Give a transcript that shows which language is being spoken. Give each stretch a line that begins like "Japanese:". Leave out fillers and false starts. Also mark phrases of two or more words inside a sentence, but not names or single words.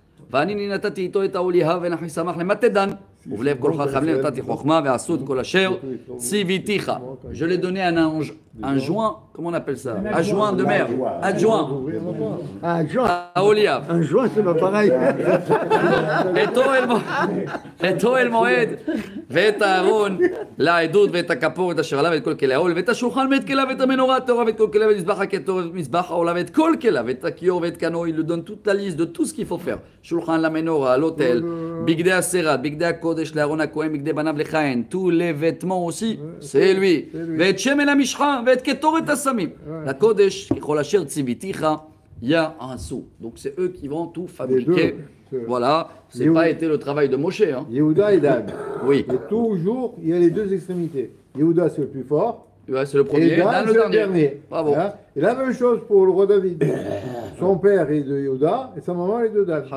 French: Je l'ai donné à un joint, comment on appelle ça? Adjoint de mer. Adjoint. À Oliav. Un joint, c'est pas pareil.
Hebrew: את אוהל מועד, ואת הארון, לעדות ואת הכפור, ואת אשר עליו, ואת כל כלי העול, ואת השולחן ואת כליו, ואת המנורה הטהורה, ואת כל כליו, ואת מזבח הכתר, ואת מזבח העולה, ואת כל כליו, ואת הכיור ואת קנו.
French: Il lui donne toute la liste de tout ce qu'il faut faire.
Hebrew: שולחן למנורה, l'hôtel, בגדי הסרת, בגדי הקודש, לארון הכהן, בגדי בניו לכהן,
French: tous les vêtements aussi, c'est lui.
Hebrew: ואת שמן המשחה, ואת קטורת הסמים. לקודש, ככל אשר ציוויתיך,
French: il y a un sou. Donc c'est eux qui vont tout fabriquer. Voilà, c'est pas été le travail de Moshe. Hein. Yehuda et Dan. Oui. Et toujours, il y a les deux extrémités. Yehuda, c'est le plus fort. Ouais, c'est le premier, et Dan, le dernier. Bravo. Hein? Et la même chose pour le roi David. Son père est de Yehuda et sa maman est de Dan.